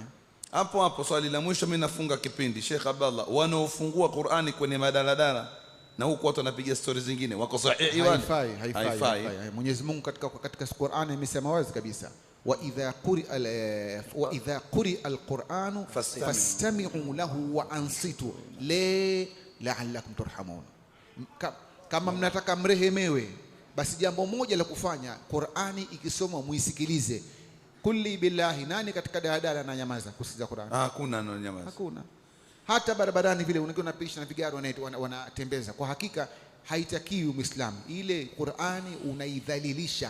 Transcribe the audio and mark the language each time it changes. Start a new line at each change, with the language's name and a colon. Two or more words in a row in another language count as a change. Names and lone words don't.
Swahili: Hapo swali la mwisho mimi nafunga kipindi. Sheikh Abdallah, wanaofungua Qur'ani kwenye madaladala na huko watu wanapiga stories zingine wako sahihi wale? Haifai. Mwenyezi Mungu katika Qur'ani amesema wazi kabisa,
Arabic: وإذا قرئ القرآن فاستمعوا له وأنصتوا لعلكم ترحمون.
Swahili: Kama mnataka mrehemewe, basi jambo moja la kufanya, Qur'ani ikisomwa muisikilize. Kulli billahi, nani katika daladala na nyamaza kusikiza Qur'ani? Hakuna nyamaza. Hakuna. Hata barabarani vile unapisha na vigari wanatembeza. Kwa hakika haitakiwi Muislamu. Ile Qur'ani unaidhalilisha.